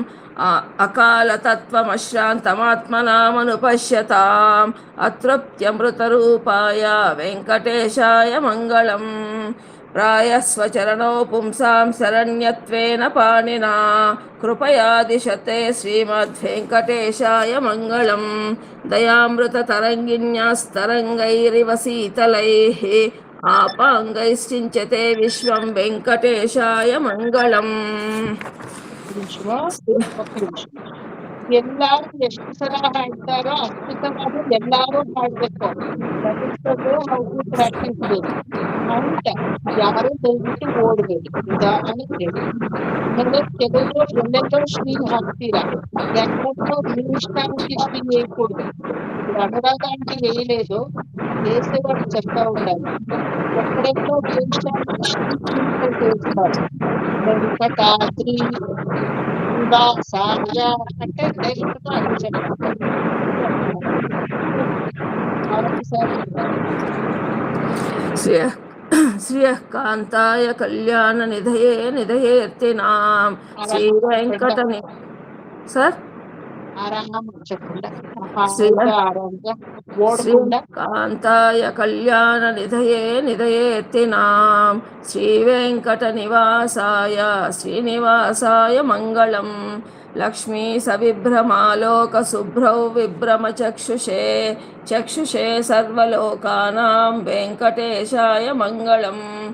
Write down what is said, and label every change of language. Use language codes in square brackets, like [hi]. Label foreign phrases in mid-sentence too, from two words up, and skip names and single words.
[sa] अकालतत्त्वमश्रान्तमात्मनामनुपश्यताम् अतृप्त्यमृतरूपाय वेङ्कटेशाय मङ्गलम् प्रायस्वचरणौ पुंसां शरण्यत्वेन पाणिना कृपया दिशते श्रीमद्वेङ्कटेशाय मङ्गलम् दयामृततरङ्गिन्यास्तरङ्गैरिव शीतलैः आपाङ्गैश्चिञ्चते विश्वं वेङ्कटेशाय मङ्गलम् [kn] ಒಕ್ಕ ನಿಮಿಷ. ಎಲ್ಲಾರು ಎಷ್ಟು ಸಲ ಹಾಡ್ತಾರೋ ಅಷ್ಟು ಸಲ ಎಲ್ಲಾರು ಹಾಡ್ಬೇಕು. [en] that is the way how to practice this. [kn] ಅಂಡ್ ಯಾರು ದಯವಿಟ್ಟು ಓಡ್ಬೇಡಿ, ನಿಧಾನಕ್ಕೆ ಹೇಳಿ. ಆಮೇಲೆ ಕೆಲವರು ಎಲ್ಲೆಲ್ಲೋ ಶ್ರೀ ಹಾಕ್ತೀರಾ, [te] ఎక్కడో మీ ఇష్టానికి శ్రీ వేయకూడదు. ఇప్పుడు అనురాధ అంటే వేయలేదు, వేసేవాడు చెప్తా ఉండాలి. ఎక్కడెక్కడో మీ ఇష్టానికి శ్రీ వేస్తారు. వెంకటాద్రి నివాసాయ అంటే డైరెక్ట్ గా అది చెప్పాలి. సార్ [sa] श्रियः कान्ताय कल्याणनिधये निधयेऽर्थिनां श्रीवेङ्कटनि सर [te] ఆరామం చెప్పండి. [sa] श्रीकान्ताय कल्याणनिधये निधयेऽर्थिनां श्रीवेङ्कटनिवासाय श्रीनिवासाय मङ्गलम् लक्ष्मी सविभ्रमालोकशुभ्रौ विभ्रमचक्षुषे चक्षुषे सर्वलोकानां वेङ्कटेशाय मङ्गलम्